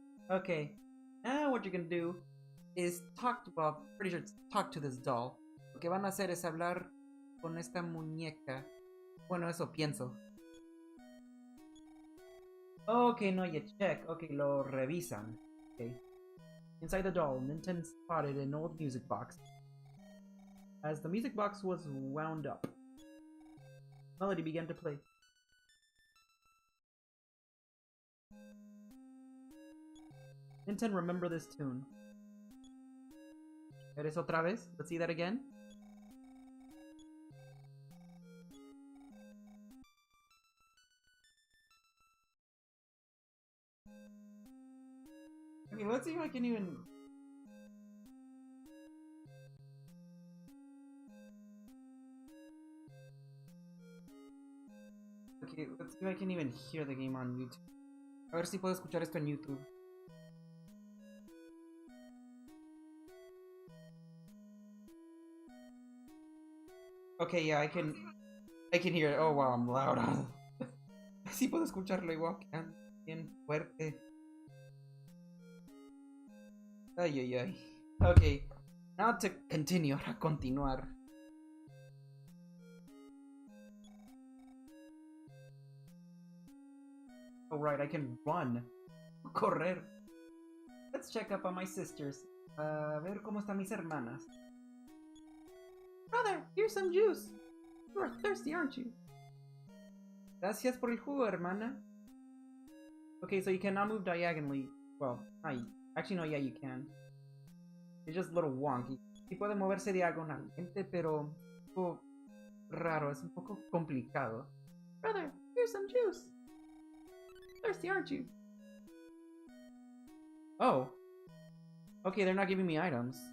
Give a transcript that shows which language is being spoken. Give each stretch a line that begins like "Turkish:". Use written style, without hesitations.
English: Okay, now what you're gonna do is pretty sure it's talk to this doll.
Spanish: Lo que van a hacer es hablar con esta muñeca. Bueno, eso pienso.
English: Okay, no, you check. Okay,
Spanish: lo revisan.
English: Okay. Inside the doll, Nintendo spotted an old music box. As the music box was wound up, melody began to play. Nintendo, remember this tune.
Spanish: ¿Eres otra vez?
English: Let's see that again. Okay, let's see if I can even... Okay, let's see if I can even hear the game on YouTube.
Spanish: A ver si puedo escuchar esto en YouTube.
English: Okay, yeah, I can hear it. Oh, wow, I'm loud.
Spanish: Sí puedo escucharlo igual. Bien fuerte.
English: Ay, ay, ay. Okay, now to continue.
Spanish: Ahora continuar.
English: Oh, right, I can run.
Spanish: Correr.
English: Let's check up on my sisters.
Spanish: A ver cómo están mis hermanas.
English: Brother, here's some juice. You are thirsty, aren't you?
Spanish: Gracias por el jugo, hermana.
English: Okay, so you cannot move diagonally. Well, actually no, yeah, you can. It's just a little wonky.
Spanish: Sí puede moverse diagonalmente, pero un poco raro, es un poco complicado.
English: Brother, here's some juice. Thirsty, aren't you? Oh. Okay, they're not giving me items.